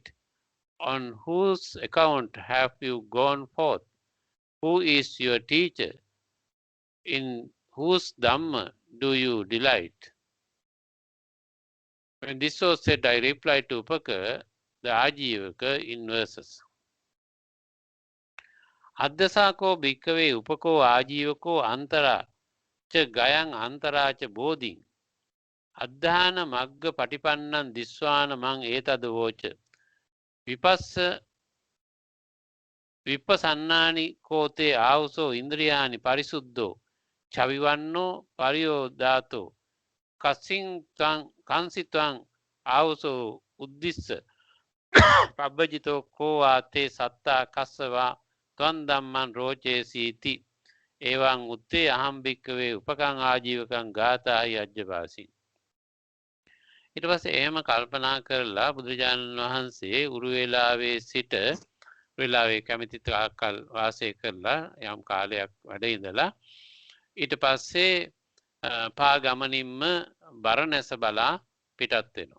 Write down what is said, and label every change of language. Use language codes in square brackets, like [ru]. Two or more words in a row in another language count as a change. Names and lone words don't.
[en] On whose account have you gone forth? Who is your teacher? In whose Dhamma do you delight?" When this was said, I replied to Upaka the ආජීවක in verses. [pi] අද්දසාකෝ භික්කවේ උපකෝ ආජීවකෝ අන්තරා ච ගයං අන්තරා ච බෝධින් අද්ධාන මග්ග පටිපන්නං දිස්වාන මං ඒතද වෝච විප්පසන්නානි කෝතේ ආවුසෝ ඉන්ද්‍රියානි පරිසුද්ධෝ චවිවන්නෝ පරියෝදාතෝ කංසිත්වං ආවුසෝ උද්දිස්ස පබ්බජිතෝ කෝ ආතේ සත්තා කස්සවා ත්වන් ධම්මං රෝචේසීති එවං උත්තේ අහම් භික්කවේ උපකං ආජීවකං ගාථායි අජ්ජපාසින්. [si] ඊට පස්සේ එහෙම කල්පනා කරලා බුදුරජාණන් වහන්සේ උරුවෙලාවේ සිට වෙලාවේ කැමති තාක්කල් වාසය කරලා යම් කාලයක් වැඩ ඉඳලා ඊට පස්සේ පා ගමනින්ම බරණැස බලා පිටත් වෙනවා.